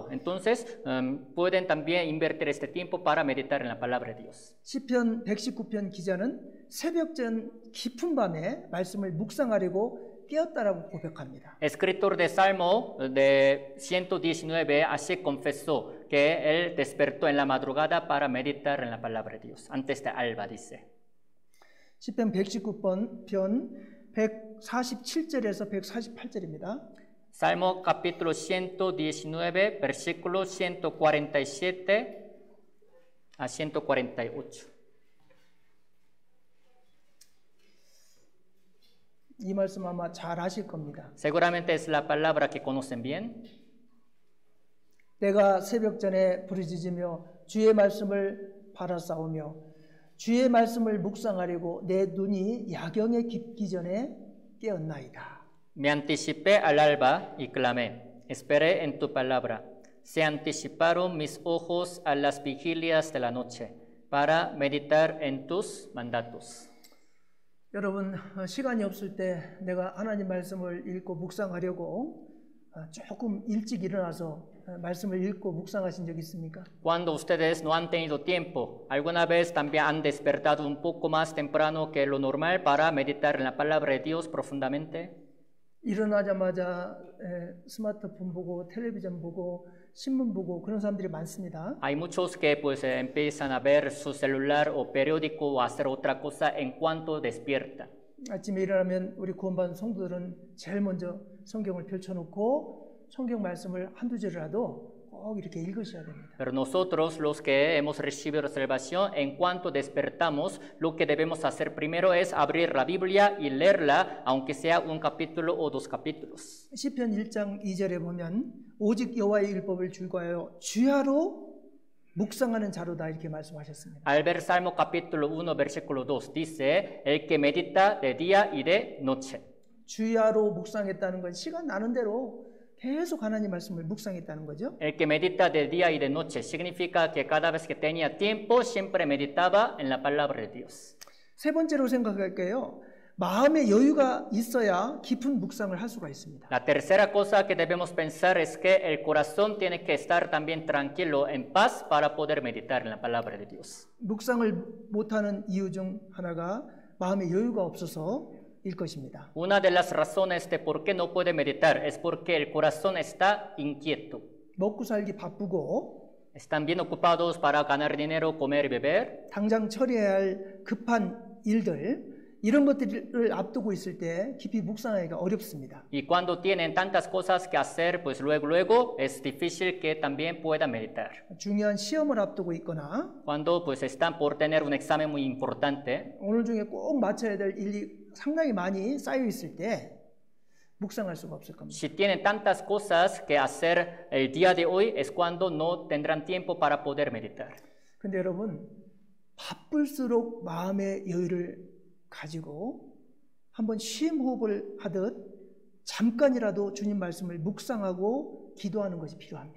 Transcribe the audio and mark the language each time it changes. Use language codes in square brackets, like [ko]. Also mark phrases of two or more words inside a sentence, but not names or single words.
[es] Entonces, pueden también invertir este tiempo para meditar en la palabra de Dios. [ko] 시편 119편 기자는 새벽전 깊은 밤에 말씀을 묵상하려고 깨었다라고 고백합니다. [es] Escritor de Salmo de 119 así confesó que él despertó en la madrugada para meditar en la palabra de Dios. Antes de alba, dice. [ko] 시편 119편 147절에서 148절입니다. [es] Salmo capítulo 119, versículo 147 a 148. [ko] 이 말씀 아마 잘 아실 겁니다. [es] Seguramente es la palabra que conocen bien. [ko] 내가 새벽 전에 부르짖으며 주의 말씀을 바라싸우며 주의 말씀을 묵상하려고 내 눈이 야경에 깊기 전에 깨었나이다. [es] Me anticipé al alba y clamé, esperé en tu palabra. Se anticiparon mis ojos a las vigilias de la noche para meditar en tus mandatos. [ko] 여러분 시간이 없을 때 내가 하나님 말씀을 읽고 묵상하려고 조금 일찍 일어나서 말씀을 읽고 묵상하신 적 있습니까? [es] Cuando ustedes no han tenido tiempo, ¿alguna vez también han despertado un poco más temprano que lo normal para meditar en la palabra de Dios profundamente? [ko] 일어나자마자 스마트폰 보고 텔레비전 보고 신문 보고 그런 사람들이 많습니다. [es] Hay muchos que pues empiezan a ver su celular o periódico o hacer otra cosa en cuanto despierta. [ko] 아침에 일어나면 우리 구원받은 성도들은 제일 먼저 성경을 펼쳐놓고 성경 말씀을 한두 절이라도 꼭 이렇게 읽으셔야 됩니다. [es] Pero nosotros, los que hemos recibido salvación, en cuanto despertamos, lo que debemos hacer primero es abrir la Biblia y leerla, aunque sea un capítulo o dos capítulos. [ko] 시편 1장 2절에 보면 오직 여호와의 율법을 즐거워하여 주야로 묵상하는 자로다 이렇게 말씀하셨습니다. [es] Al ver Salmo capítulo 1, versículo 2, dice, el que medita de día y de noche. [ko] 주야로 묵상했다는 건 시간 나는 대로 계속 하나님 말씀을 묵상했다는 거죠. [es] El que medita de día y de noche significa que cada vez que tenía tiempo siempre meditaba en la palabra de Dios. [ko] 세 번째로 생각할게요. 마음의 여유가 있어야 깊은 묵상을 할 수가 있습니다. [es] La tercera cosa que debemos pensar es que el corazón tiene que estar también tranquilo, en paz, para poder meditar en la palabra de Dios. [ko] 묵상을 못하는 이유 중 하나가 마음의 여유가 없어서 일 것입니다. [es] Una de las razones de por qué no puede meditar es porque el corazón está inquieto. [ko] 먹고 살기 바쁘고 [es] Están bien ocupados para ganar dinero, comer y beber. [ko] 당장 처리해야 할 급한 일들 이런 것들을 앞두고 있을 때 깊이 묵상하기가 어렵습니다. [es] Y cuando tienen tantas cosas que hacer, pues luego es difícil que también puedan meditar. [ko] 중요한 시험을 앞두고 있거나 [es] Cuando pues están por tener un examen muy importante, [ko] 오늘 중에 꼭 맞춰야 될 일이 상당히 많이 쌓여 있을 때 묵상할 수가 없을 겁니다. [es] Si tienen tantas cosas que hacer el día de hoy, es cuando no tendrán tiempo para poder meditar. [ko] 근데 여러분, 바쁠수록 마음의 여유를 가지고 한번 심호흡을 하듯 잠깐이라도 주님 말씀을 묵상하고 기도하는 것이 필요합니다.